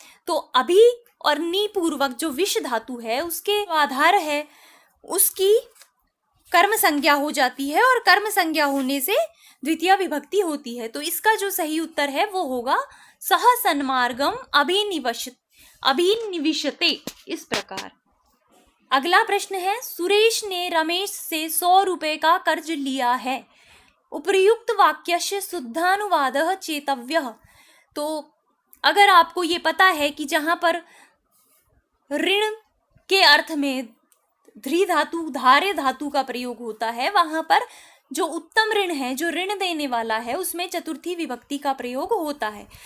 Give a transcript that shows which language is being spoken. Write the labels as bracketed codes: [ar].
[hi] तो अभी और नी पूर्वक जो विष धातु है उसके आधार है उसकी कर्म संज्ञा हो जाती है और कर्म संज्ञा होने से द्वितीय विभक्ति होती है। तो इसका जो सही उत्तर है वो होगा [sa] सह सन्मार्गम अभिनिविशते। [hi] इस प्रकार अगला प्रश्न है सुरेश ने रमेश से 100 रुपए का कर्ज लिया है। [sa] उपर्युक्त वाक्यस्य शुद्धानुवादः चेतव्यः। [hi] तो अगर आपको ये पता है कि जहाँ पर ऋण के अर्थ में ध्री धातु धार्य धातु का प्रयोग होता है वहाँ पर जो उत्तम ऋण है, जो ऋण देने वाला है, उसमें चतुर्थी विभक्ति का प्रयोग होता है।